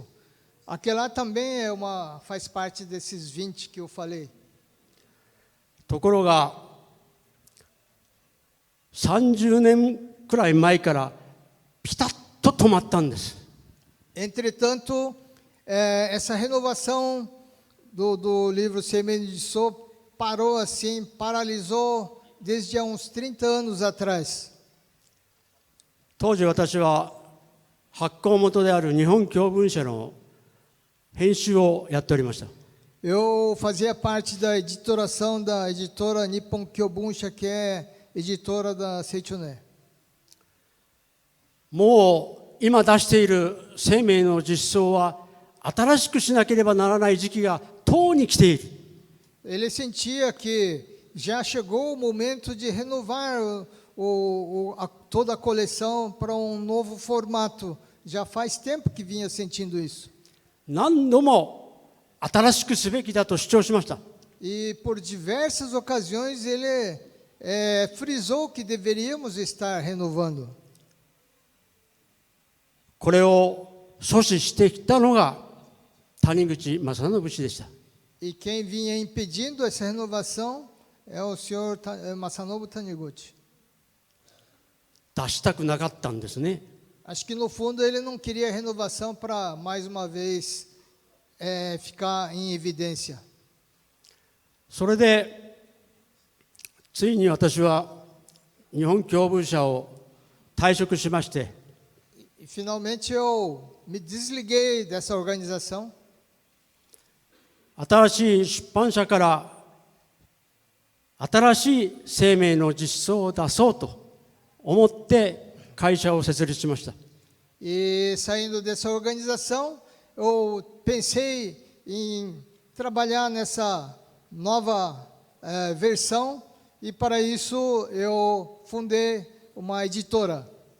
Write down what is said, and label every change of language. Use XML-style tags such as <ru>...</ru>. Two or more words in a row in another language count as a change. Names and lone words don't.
<pt>Aquele lá também faz parte desses 20 que eu falei.</pt> <ja>ところが30年くらい前からピタッと止まったんです。</ja> <pt>Entretanto, essa renovação do livro Seimei de So parou assim, paralisou desde há uns 30 anos atrás.</pt> <ja>当時私は発行元である日本教文社の編集をやっておりました。</ja> <pt>Eu fazia parte da editoração da editora Nippon Kyobunsha, que é editora da Seichoné.</pt> <ja>もう今出している生命の実相は新しくしなければならない時期がとうに来ている。</ja> <pt>Ele sentia que já chegou o momento de renovar toda a coleção para novo formato. Já faz tempo que vinha sentindo isso.</pt> <ja>何度も新しくすべきだと主張しました。</ja> <pt>E por diversas ocasiões ele frisou que deveríamos estar renovando.</pt> <ja>これを阻止してきたのが谷口正信氏でした。</ja> <pt>E quem vinha impedindo essa renovação é o senhor Masanobu Taniguchi.</pt> <ja>出したくなかったんですね。</ja> <pt>Acho que no fundo ele não queria renovação para mais uma vez ficar em evidência.</pt> <ja>それでついに私は日本教文社を退職しまして、</ja> <pt>E finalmente eu me desliguei dessa organização.</pt> <ja>新しい出版社から新しい生命の実相を出そうと思って会社を設立しました。</ja> <pt>E saindo dessa organização, eu pensei em trabalhar nessa nova versão, e para isso eu fundei uma editora.</pt>